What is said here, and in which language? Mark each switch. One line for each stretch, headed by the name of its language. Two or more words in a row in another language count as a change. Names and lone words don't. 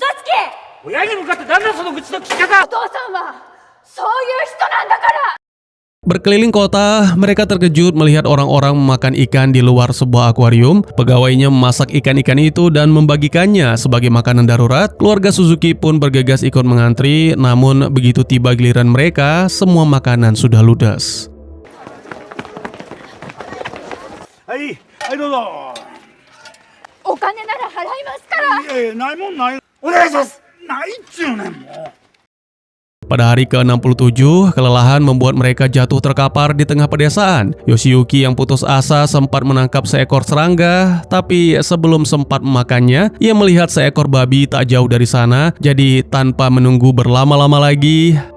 Indonesian: Berkeliling kota, mereka terkejut melihat orang-orang memakan ikan di luar sebuah akuarium. Pegawainya memasak ikan-ikan itu dan membagikannya sebagai makanan darurat. Keluarga Suzuki pun bergegas ikut mengantri, namun begitu tiba giliran mereka, semua makanan sudah ludes.
Japanese: Hai, dozo. お金なら払いますから。いやいや、ないもんない。お願いします。ないっちゅうねん、もう。
Indonesian: Pada hari ke-67, kelelahan membuat mereka jatuh terkapar di tengah pedesaan. Yoshiyuki yang putus asa sempat menangkap seekor serangga, tapi sebelum sempat memakannya, ia melihat seekor babi tak jauh dari sana, jadi tanpa menunggu berlama-lama lagi,